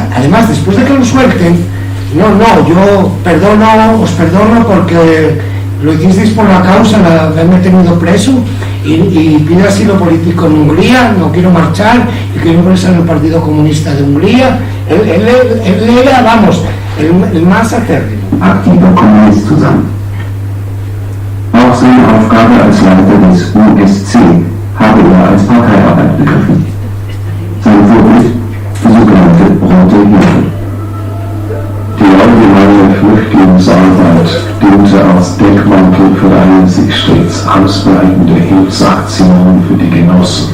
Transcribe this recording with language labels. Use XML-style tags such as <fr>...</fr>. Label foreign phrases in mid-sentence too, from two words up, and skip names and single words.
<es>Además, después de que lo suelten, yo os perdono porque lo hicisteis por la causa de haberme tenido preso y pido asilo político en Hungría, no quiero marchar y quiero ingresar en el Partido Comunista de Hungría. Él era, vamos, el más acérrimo.</es> <de>Aktiver Kommunist zu sein. Auch seine Aufgabe als Leiter des USC habe er als Parteiarbeit begriffen. Sein Vorbild, die sogenannte Rote Hilfe. Die allgemeine Flüchtlingsarbeit diente als Deckmantel für eine sich stets ausbreitende Hilfsaktion für die Genossen.</de>